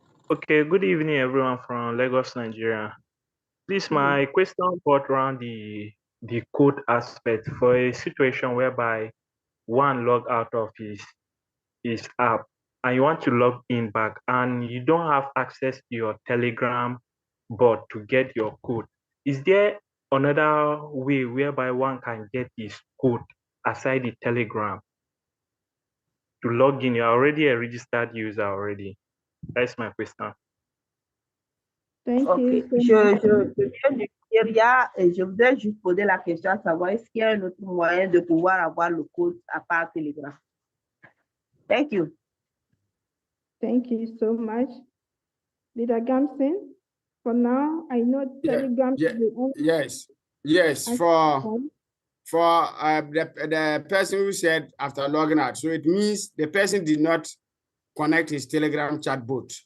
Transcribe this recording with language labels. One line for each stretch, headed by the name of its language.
English: Okay, good evening, everyone from Lagos, Nigeria. Please, my question brought around the code aspect for a situation whereby one log out of his app and you want to log in back and you don't have access to your Telegram bot to get your code. Is there another way whereby one can get his code aside the Telegram to log in? You're already a registered user already. That's my question. Thank Ok, you.
French: je viens du Nigeria et je voudrais juste poser la question à savoir est-ce qu'il y a un autre moyen de pouvoir avoir le code à part Telegram?
English: Thank you. Thank you so much. Leader Gamson, for now, I know Telegram is the only Yes, for the person who said after logging out. So it means the person did not connect his Telegram chat bot.